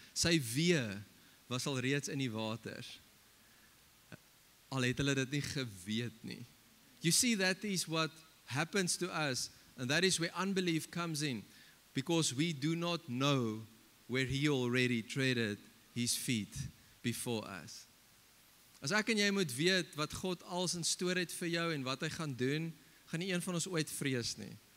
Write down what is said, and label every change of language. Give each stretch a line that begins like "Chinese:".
Afrikaans: Sy weë was al reeds in die waters. Al het hulle dit nie geweet nie.
English: You see, that is what happens to us, and that is where unbelief comes in, because we do not know where He already treaded His feet before us.
Afrikaans: As ek en jy moet weet wat God als in store het vir jou en wat hy gaan doen, gaan nie een van ons ooit vrees nie.